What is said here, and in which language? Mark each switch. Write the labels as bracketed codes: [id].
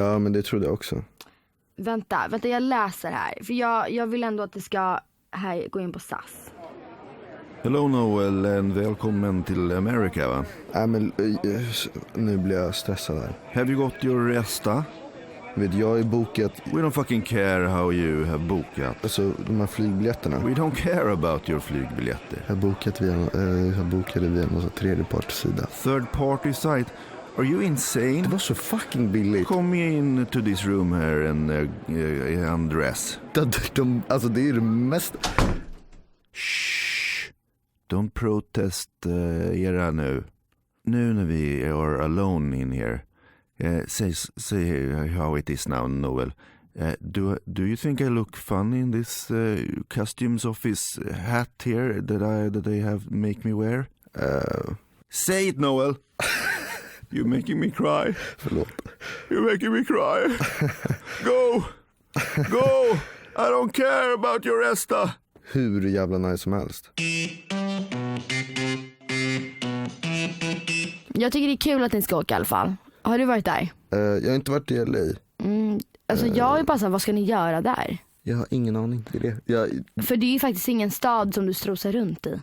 [sv] Ja, men det trodde jag också. Vänta, jag läser här. För jag vill ändå att det ska här gå in på SAS. [en] Hello Noel, and [sv] välkommen till [en] America, [sv] va? Nej, men nu blir jag stressad här. [en] Have you got your ESTA? [sv] Jag är bokat. [en] We don't fucking care how you have [sv] bokat. Alltså de här flygbiljetterna. [en] We don't care about your [sv] flygbiljetter. Jag bokade via någon tredje partsida. [en] Third party site? Are you insane? [sv] Det var så fucking billigt. [en] Come in to this room here and undress. [sv] Alltså det är det mest. [en] Shh. Don't protest [sv] era nu. Nu när vi [en] are alone in here. Say how it is now, Noel. Do you think I look funny in this customs office hat here that they have make me wear? Say it, Noel. You're making me cry. Förlåt. You're making me cry. Go. I don't care about your ESTA. [sv] Hur jävla nice som helst. Jag tycker det är kul att ni ska åka i alla fall. Har du varit där? Jag har inte varit i LA. Alltså jag är bara såhär, vad ska ni göra där? Jag har ingen aning. Det är det. För det är ju faktiskt ingen stad som du strosar runt i.